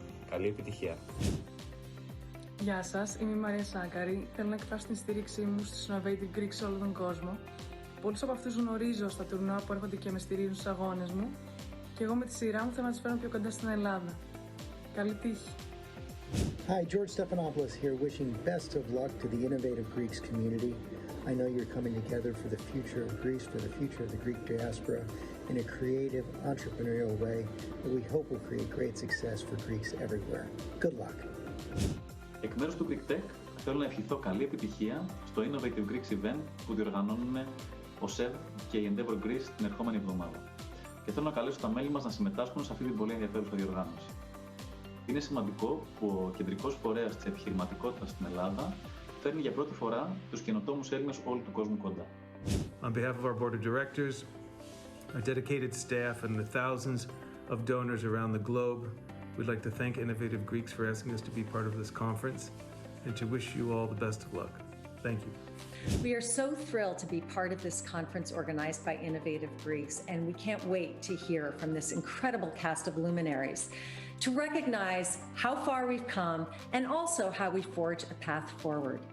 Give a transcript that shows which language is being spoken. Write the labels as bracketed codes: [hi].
[el] Καλή επιτυχία! Γεια σας, είμαι η Μαρία Σάκαρη. Θέλω να εκφράσω την στήριξή μου στους Innovative Greeks σε όλο τον κόσμο. Πολλούς από αυτούς γνωρίζω στα τουρνουά που έρχονται και με στηρίζουν στους αγώνες μου. Και εγώ με τη σειρά μου θέλω να τις φέρω πιο κοντά στην Ελλάδα. Καλή τύχη! [en] Hi, George Stephanopoulos here, wishing best of luck to the Innovative Greeks community. I know you're coming together for the future of Greece, for the future of the Greek diaspora in a creative, entrepreneurial way that we hope will create great success for Greeks everywhere. Good luck! [el] Εκ μέρους του Greek Tech θέλω να ευχηθώ καλή επιτυχία στο Innovative Greeks event που διοργανώνουν ο ΣΕΒ και η Endeavor Greece την ερχόμενη εβδομάδα. Και θέλω να καλέσω τα μέλη μας να συμμετάσχουν σε αυτή την πολύ ενδιαφέρουσα διοργάνωση. Είναι σημαντικό που ο κεντρικός φορέας της επιχειρηματικότητας στην Ελλάδα φέρνει για πρώτη φορά τους καινοτόμους Έλληνες όλου του κόσμου κοντά. [en] On behalf of our board of directors, our dedicated staff and the thousands of donors around the globe, we'd like to thank Innovative Greeks for asking us to be part of this conference and to wish you all the best of luck. Thank you. We are so thrilled to be part of this conference organized by Innovative Greeks, and we can't wait to hear from this incredible cast of luminaries to recognize how far we've come and also how we forge a path forward.